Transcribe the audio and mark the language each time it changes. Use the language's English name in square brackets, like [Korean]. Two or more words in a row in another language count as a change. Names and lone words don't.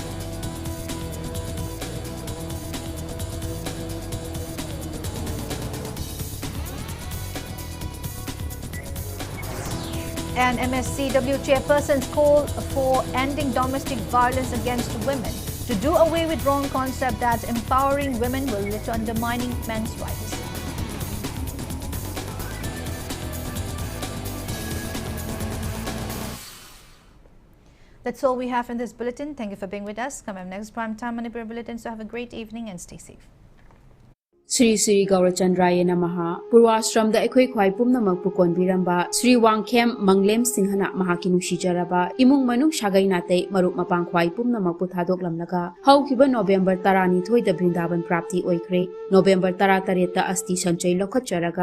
[English] And MSCW chairpersons call for ending domestic violence against women, to do away with wrong concept that empowering women will lead to undermining men's rights. That's all we have in this bulletin. Thank you for being with us. Come up next Primetime Manipur Bulletin. So have a great evening and stay safe. [Sanskrit] श्री श्री गौरचन्द्राय नमः [Manipuri] Purwashram da Ekhoi Khwai Pumnamak Pukon Biramba Sri Wangkhem Manglem Singhana Mahaki Nushijaraba Imung Manung Shagai Nate Marup Mapang Khwai Pumnamak Puthadok Lamlaga Haukiba November Tarani Thoi da Brindaban Prapti Oikre November Tara Tareta Asti Sanchai Lokhacharaga